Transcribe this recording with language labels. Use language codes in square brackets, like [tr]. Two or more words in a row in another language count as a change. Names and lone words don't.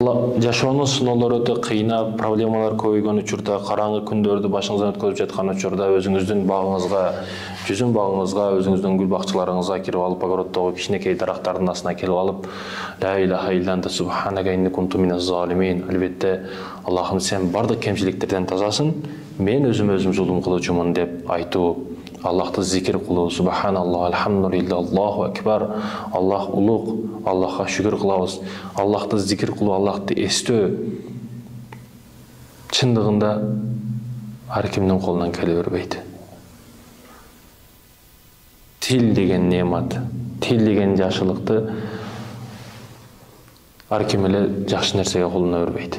[ky] Жашоонун сыноолору өтө кыйнап, проблемалар көбөйгөн учурда, караңгы күндөрдү башыңыздан өткөрүп жаткан учурда өзүңүздүн багыңызга, жүзүн багыңызга, өзүңүздүн гүл бакчаларыңызга кирип алып, огороттогу кичинекей дарактардын астына келип алып, [ar] لا إله إلا أنت سبحانك إني كنت من الظالمين. [ky] Албетте, Аллахым сен бардык кемчиликтерден тазасың, мен өзүм зулум кылуучумун деп айтуу. Аллахты зикир кылуу, [ar] سبحان الله، الحمد لله، الله أكبر, [ky] Аллах улуг, Аллахка шүгүр кылабыз. Аллахты зикир кылуу, Аллахты эстөө чындыгында ар кимдин колунан келе бербейт. Тил деген неамат, тил деген жакшылыкты ар ким эле жакшы нерсеге колуна бербейт.